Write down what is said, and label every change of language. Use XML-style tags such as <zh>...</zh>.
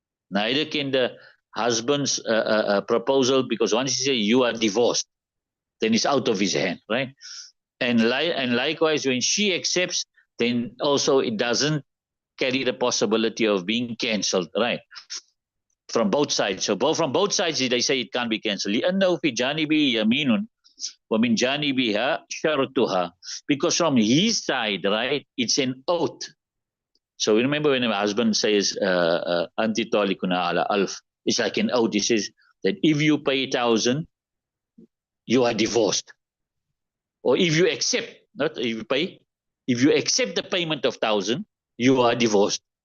<en>Neither can the husband's proposal, because once he says you are divorced, then it's out of his hand, right? And likewise, when she accepts, then also it doesn't carry the possibility of being cancelled, right? From both sides. So from both sides, they say it can't be cancelled.</en> <ar>لأنه في جانبه يمين ومن جانبها شرطها.</ar> <en>Because from his side, right, it's an oath. So remember when my husband says</en> <ar>anti talikuna ala alf,</ar> <en>it's like an oath. He says that if you pay 1,000, you are divorced. Or if you accept, not if you pay, if you accept the payment of 1,000, you are divorced.</en>